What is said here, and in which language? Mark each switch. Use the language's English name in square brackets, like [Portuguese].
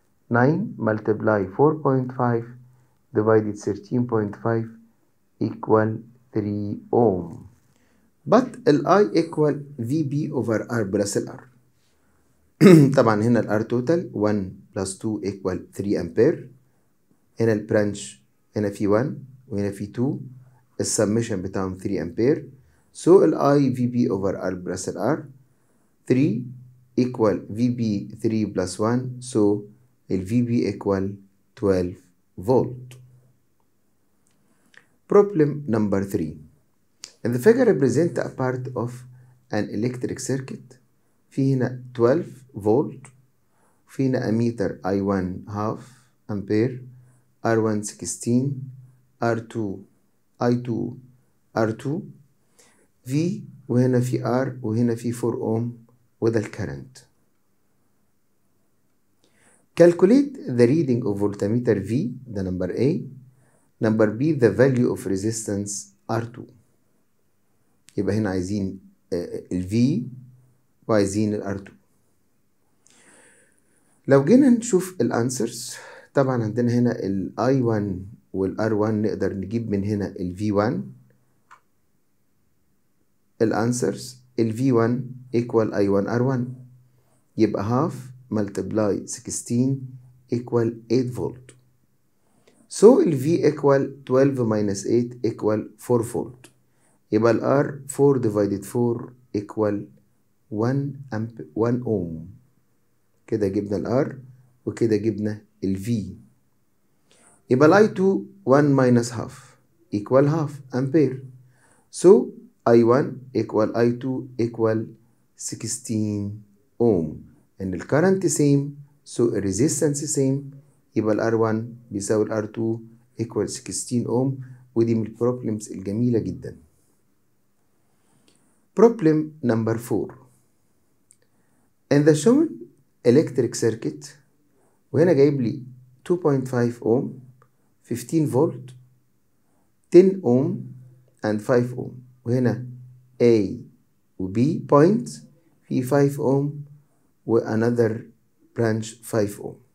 [English] 9 multiply 4.5 divided 13.5 equal 3 ohm. But ال I equal VB over R plus R. [Arabic] طبعا هنا ال R total 1 plus 2 equal 3 أمبير. هنا البرانش هنا في 1 وهنا في 2، السمشن بتاعهم 3 أمبير. [English] So ال I VB over R plus ال R 3 equal VB 3 plus 1. So ال VB equal 12 volt. Problem number 3. In the figure represent a part of an electric circuit. [Arabic] في هنا 12 فولت، في هنا أميتر I1 half أمبير، R1 16، R2 I2 R2 V، وهنا في R وهنا في 4 أوم، وده الكرنت. [English] Calculate the reading of voltmeter V، ده number A. number B the value of resistance R2. [Arabic] يبقى هنا عايزين ال V وعايزين ال R2. لو جينا نشوف الانسرز، طبعا عندنا هنا ال I1 وال R1 نقدر نجيب من هنا ال V1. [English] الانسرز ال V1 equal I1 R1، يبقى half multiply 16 equal 8 volt. So ال V equal 12 minus 8 equal 4 volt. يبقى ال R 4 divided 4 equal 1 ohm. [Arabic] كده جبنا ال R وكده جبنا ال V. [English] يبقى ال I2 1 minus half equal half ampere. So I1 equal I2 equal 16 ohm. and ال current same so ال resistance same. [Arabic] يبقى ال R1 بيساوي ال R2 [English] equal 16 ohm. [Arabic] ودي من البروبلمز الجميلة جدا. [English] Problem number 4. In the shown electric circuit، [Arabic] وهنا جايب لي [English] 2.5 ohm 15 volt 10 ohm and 5 ohm، وهنا A و B point في 5 ohm و another branch 5 ohm.